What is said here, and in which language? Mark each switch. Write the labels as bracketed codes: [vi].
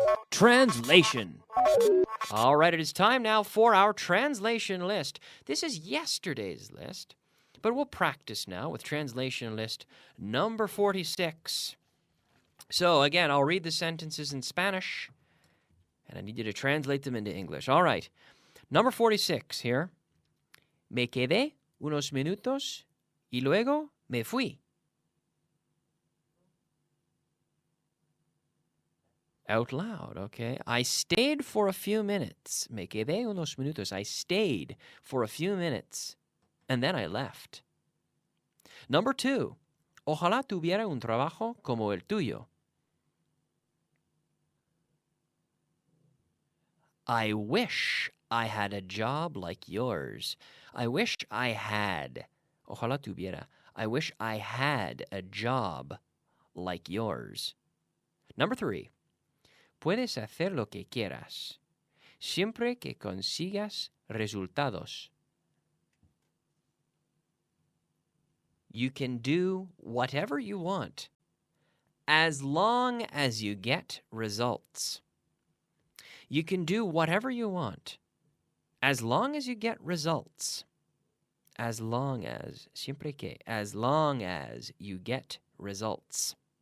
[en] Translation. All right, it is time now for our translation list. This is yesterday's list, but we'll practice now with translation list number 46. So again, I'll read the sentences in Spanish, and I need you to translate them into English. All right, number 46 here. [es] Me quedé unos minutos y luego me fui. [en] Out loud, okay? I stayed for a few minutes. [es] Me quedé unos minutos. [en] I stayed for a few minutes, and then I left. Number 2. [es] Ojalá tuviera un trabajo como el tuyo. [en] I wish I had a job like yours. I wish I had. [es] Ojalá tuviera. [en] I wish I had a job like yours. Number 3. [es] Puedes hacer lo que quieras, siempre que consigas resultados. [en] You can do whatever you want, as long as you get results. You can do whatever you want, as long as you get results. As long as, [es] siempre que, [en] as long as you get results.